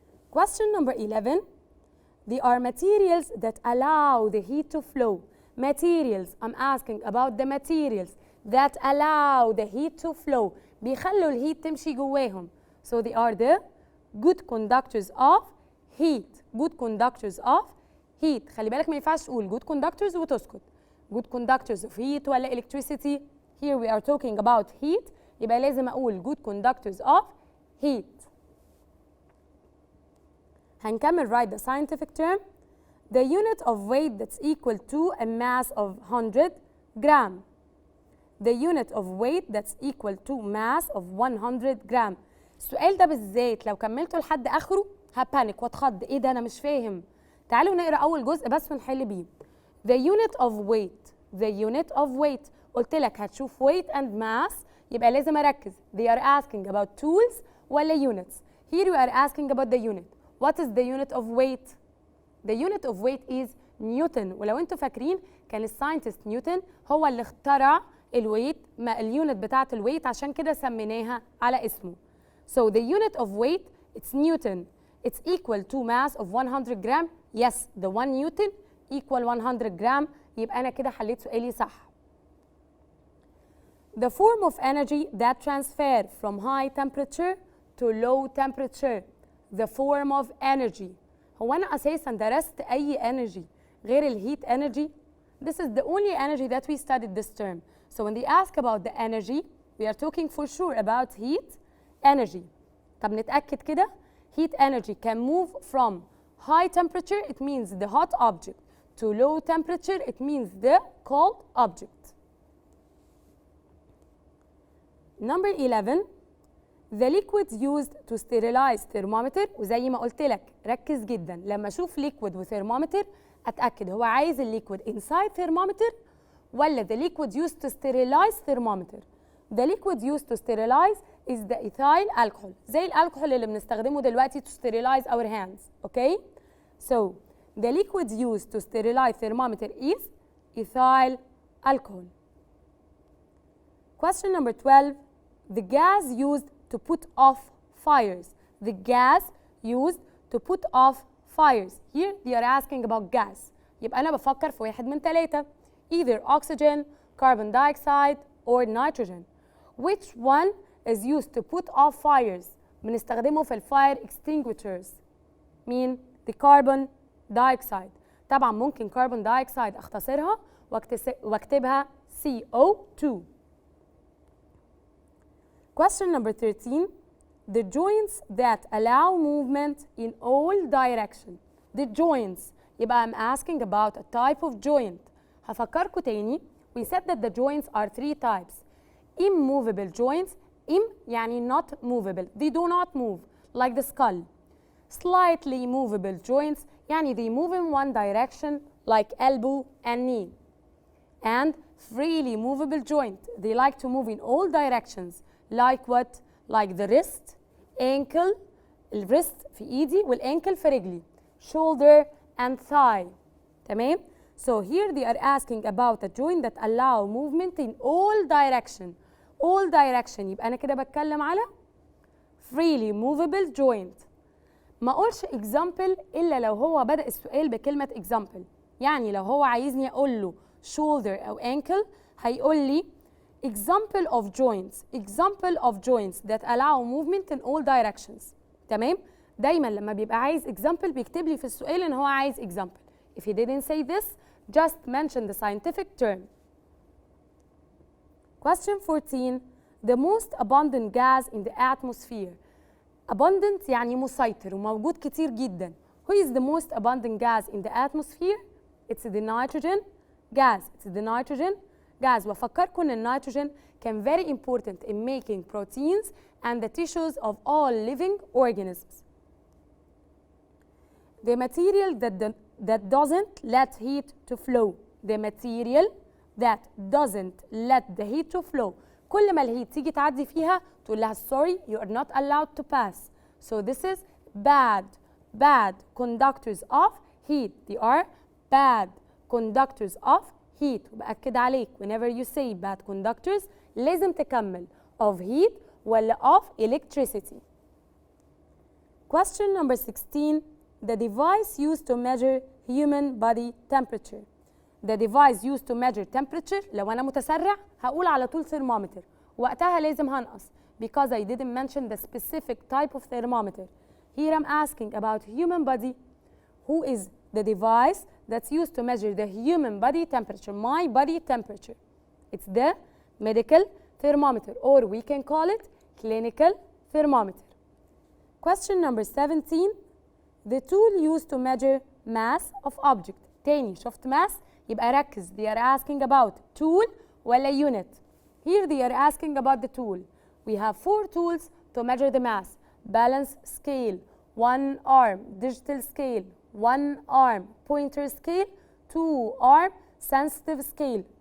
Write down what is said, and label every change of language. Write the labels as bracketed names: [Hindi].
[English] Question number 11. They are materials that allow the heat to flow. Materials, I'm asking about the materials that allow the heat to flow. [Arabic] بيخلوا الهيت تمشي جواهم. [English] So they are the good conductors of heat. Good conductors of heat. خلي بالك ما ينفعش تقول good conductors وتسكت. Good conductors of heat ولا electricity. Here we are talking about heat. [Arabic] يبقى لازم أقول [English] good conductors of heat. [Arabic] هنكمل [English] write the scientific term. The unit of weight that's equal to a mass of 100 gram. The unit of weight that's equal to mass of 100 gram. [Arabic] السؤال ده بالذات لو كملته لحد آخره هبانك واتخض. إيه ده أنا مش فاهم. تعالوا نقرأ أول جزء بس ونحل بيه. [English] The unit of weight. The unit of weight. [Arabic] قلت لك هتشوف [English] weight and mass [Arabic] يبقى لازم أركز. [English] They are asking about tools ولا units. Here we are asking about the unit. What is the unit of weight? The unit of weight is Newton. [Arabic] ولو انتوا فاكرين كان الساينتست نيوتن هو اللي اخترع الويت اليونت بتاعة الويت عشان كده سميناها على اسمه. [English] So the unit of weight it's Newton. It's equal to mass of 100 gram. Yes, the 1 Newton equal 100 gram. [Arabic] يبقى أنا كده حليت سؤالي صح. [English] The form of energy that transfer from high temperature to low temperature. The form of energy. [Arabic] هو أنا أساساً درست أي energy غير الheat energy? [English] This is the only energy that we studied this term. So when they ask about the energy, we are talking for sure about heat energy. [Arabic] طب نتأكد كده. [English] Heat energy can move from high temperature, it means the hot object, to low temperature, it means the cold object. Number 11. The liquids used to sterilize thermometer. [Arabic] وزي ما قلت لك ركز جدا لما اشوف liquid وثيرمومتر اتاكد هو عايز الليكويد [English] inside thermometer [Arabic] ولا [English] the liquid used to sterilize thermometer. The liquid used to sterilize is the ethyl alcohol. [Arabic] زي الالكحول اللي بنستخدمه دلوقتي [English] to sterilize our hands. Okay? So the liquid used to sterilize thermometer is ethyl alcohol. Question number 12. The gas used to put off fires. The gas used to put off fires. Here they are asking about gas. [Arabic] يبقى أنا بفكر في واحد من ثلاثة. [English] Either oxygen, carbon dioxide, or nitrogen. Which one is used to put off fires? [Arabic] بنستخدمه في [English] fire extinguishers. [Arabic] مين؟ [English] The carbon dioxide. [Arabic] طبعا ممكن carbon dioxide أختصرها واكتبها CO2. [English] Question number 13. The joints that allow movement in all directions. The joints. [Arabic] يبقى [English] I'm asking about a type of joint. [Arabic] هفكركوا تاني. [English] We said that the joints are 3 types. Immovable joints. [Arabic] يعني [English] not movable. They do not move like the skull. Slightly movable joints [Arabic] يعني [English] they move in one direction like elbow and knee. And freely movable joint. They like to move in all directions. Like what? Like the wrist, ankle, الwrist [Arabic] في ايدي [English] والankle [Arabic] في رجلي. [English] Shoulder and thigh. [Arabic] تمام؟ [English] So here they are asking about a joint that allow movement in all direction. All direction. [Arabic] يبقى أنا كده بتكلم على [English] freely movable joint. [Arabic] ما أقولش example إلا لو هو بدأ السؤال بكلمة example. يعني لو هو عايزني اقول له shoulder او ankle هيقول لي [English] example of joints that allow movement in all directions. [Arabic] تمام؟ دايما لما بيبقى عايز example بيكتب لي في السؤال ان هو عايز example. [English] If he didn't say this, just mention the scientific term. Question 14. The most abundant gas in the atmosphere. [Arabic] Abundant يعني مسيطر وموجود كتير جدا. [English] Who is the most abundant gas in the atmosphere? It's the nitrogen gas. It's the nitrogen gas. [Arabic] وأفكركم إن النيتروجين كان [English] very important in making proteins and the tissues of all living organisms. The material that doesn't let heat to flow. The material that doesn't let the heat to flow. [Arabic] كل ما الهيت تيجي تعدي فيها تقول لها [English] sorry you are not allowed to pass. So this is bad conductors of heat. They are bad conductors of heat. [Arabic] وبأكد عليك [English] whenever you say bad conductors [Arabic] لازم تكمل [English] of heat ولا of electricity. Question number 16. The device used to measure human body temperature. The device used to measure temperature. [Arabic] لو أنا متسرع هقول على طول thermometer. وقتها لازم هنقص [English] because I didn't mention the specific type of thermometer. Here I'm asking about human body. Who is the device that's used to measure the human body temperature? My body temperature. It's the medical thermometer, or we can call it clinical thermometer. Question number 17. The tool used to measure mass of object. [Arabic] تاني شفت mass يبقى ركز. [English] They are asking about tool ولا unit. Here they are asking about the tool. We have 4 tools to measure the mass. Balance scale, 1 arm digital scale, 1 arm pointer scale, 2 arm sensitive scale.